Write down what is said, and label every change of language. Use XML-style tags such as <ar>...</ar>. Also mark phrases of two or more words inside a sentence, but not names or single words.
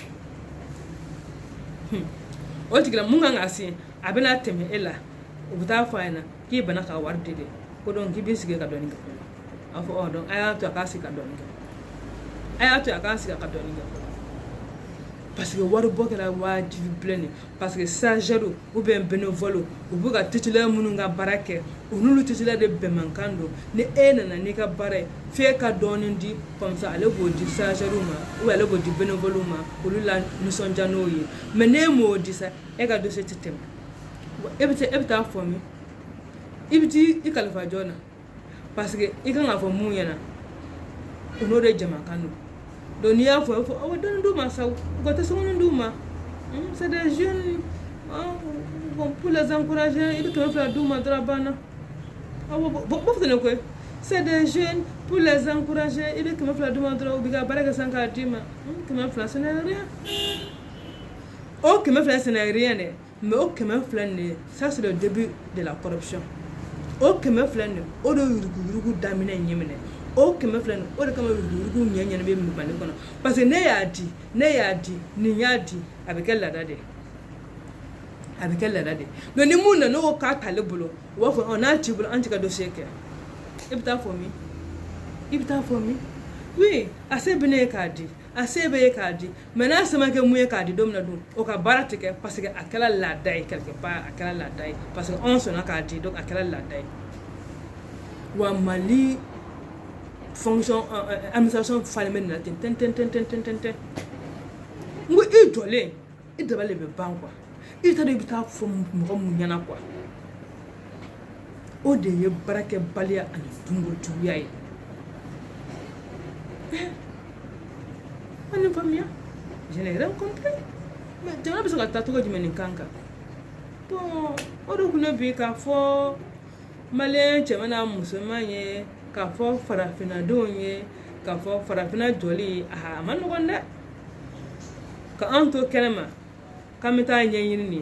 <bm>o tigila mun kan ka signer a bɛna tɛmɛ e la u bɛ taa fɔ a ɲɛna k'i bana ka wari di de ko donc k'i b'i sigi ka dɔɔni kɛ a fɔ donc a y'a to a k'a sigi ka dɔɔni kɛ a y'a to a k'a sigi ka dɔɔni kɛ</bm> <fr>parce que</fr> <bm>wari bɔ kɛra wajibi bilen de</bm> <fr>parce que stagiaire ou bien bénévole</fr> <bm>u bɛ ka titulaire minnu ka baara kɛ u n'olu titulaire de bɛnmankan don ni e nana n'i ka baara ye f'e ka dɔɔni di</bm> <fr>comme ça</fr> <bm>ale b'o di stagiaire ma</bm> <fr>ou bien</fr> <bm>ale b'o di bénévole ma olu la nisɔndiya n'o ye mais n'e m'o di sa e ka dossier tɛ tɛmɛ e bɛ taa fɔ min i bɛ t'i kalifa jɔn na</bm> <fr>parce que</fr> <bm>i kan ka fɔ mun ɲɛna o n'o de jamakan don donc n'i y'a fɔ aw dɔɔni d'u ma sa u ka tɛ sɔngɔnin d'u ma</bm> <fr>c'est des jeunes bon pour les encourager</fr> <bm>i bɛ 200 d'u ma dɔrɔn a banna awɔ b'a fɔ ne koyi</bm> <fr>c'est des jeunes pour les encourager</fr> <bm>i bɛ 200 d'u ma dɔrɔn u bɛ ka baara kɛ san k'a d'i ma 200</bm> <fr>ce n'est rien</fr> <bm>o 200</bm> <fr>ce n'est rien</fr> <bm>dɛ mais o 200 nin</bm> <fr>ça c'est le début de la corruption</fr> <bm>o 200 nin o de yuruguyurugu daminɛ ɲɛminɛ o 200 nin o de kama yuruguyurugu ɲɛɲɛni bɛ Mali kɔnɔ</bm> <fr>parce que</fr> <bm>ne y'a di nin y'a di a bɛ kɛ laada de donc ni mun nana o k'a t'ale bolo u b'a fɔ n'a t'i bolo an t'i ka dossier kɛ i bɛ taa fɔ min oui a se bɛ ne ye k'a di a se bɛ ye k'a di mais n'a se ma kɛ mun ye k'a di don min na dun o ka baara tɛ kɛ</bm> <fr>parce que</fr> <bm>a kɛra laada ye</bm> <fr>quelque part</fr> <bm>a kɛra laada ye</bm> <fr>parce que</fr> <bm>anw sɔnna k'a di donc a kɛra laada ye wa Mali</bm> <fr>fonction administration</fr> <bm>falen bɛ nin na ten n ko i jɔlen i dabali bɛ ban quoi i t'a dɔn i bɛ taa fɔ mɔgɔ mun ɲɛna quoi o de ye baarakɛbaliya ani dunkojuguya ye an ni faamuya</bm> <fr>Je n'ai rien compris.</fr> <bm>Mais jamana bɛ se ka taa cogo jumɛn nin kan kan? Bon, o de kun bi k'a fɔ maliyɛn cɛman n'a musoman ye, k'a fɔ farafinnadenw ye, k'a fɔ farafinna jɔli a ma nɔgɔn dɛ. Ka an to kɛnɛma k'an bɛ taa ɲɛɲini nin ye.</bm>